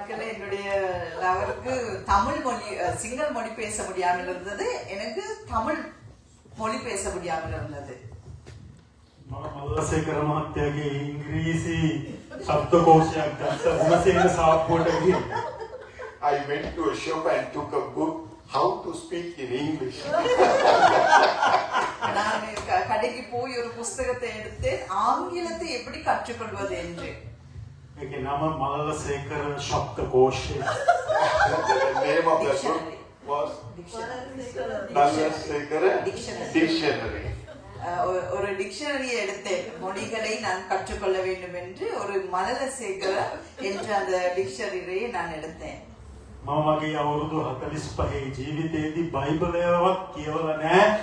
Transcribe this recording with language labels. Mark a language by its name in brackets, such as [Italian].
[Tamil] என்னுடைய லவருக்கு தமிழ் மொழி சிங்கள மொழி பேச முடியாமல் இருந்தது. எனக்கு தமிழ் மொழி பேச முடியாமல் இருந்தது. [Sinhala] මල්ලසේකර මහත්තයාගේ ඉංග්‍රීසි ශබ්දකෝෂයක් ගත්ත ගුණසේන සාප්පුවට ගිහින් [English] I went to a shop and took a book how to speak in English. [Tamil] நான் கடைக்கு போய் ஒரு புத்தகத்தை எடுத்து ஆங்கிலத்தை எப்படி கற்றுக்கொள்வது என்று. [Sinhala] ඒකේ නම Malalasekera ශබ්දකෝෂය. [English] The name of the book was Mallalasekara Dictionary. [Tamil] ஒரு டிக்ஷனரியை எடுத்தேன். மொழிகளை நான் கற்றுக்கொள்ள வேண்டும் என்று ஒரு மலலசேகர என்ற அந்த டிக்ஷனரியை நான் எடுத்தேன். [Sinhala] මම මගේ අවුරුදු 45 ජීවිතයේදී බයිබලයවත් කියවලා නැහැ.